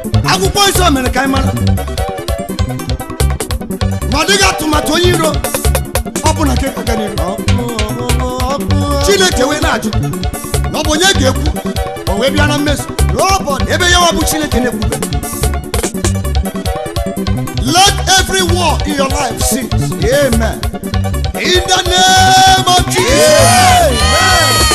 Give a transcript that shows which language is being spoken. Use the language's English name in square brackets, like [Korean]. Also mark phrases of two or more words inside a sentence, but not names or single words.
[Igbo] Akwụkwọ nsọ mere ka anyị mara. Ma ọ dịghị atụmatụ onye iro, ọ bụ na nke ka ga n'iru. Chineke wee na-ajụ, na ọ bụ onye ga-ekwu, o wee bịa na mmezu. [English] Nobody. [Igbo] Ebe ya wa bụ Chineke na-ekwube. [English] Let every war in your life cease. Amen. In the name of Jesus. Amen.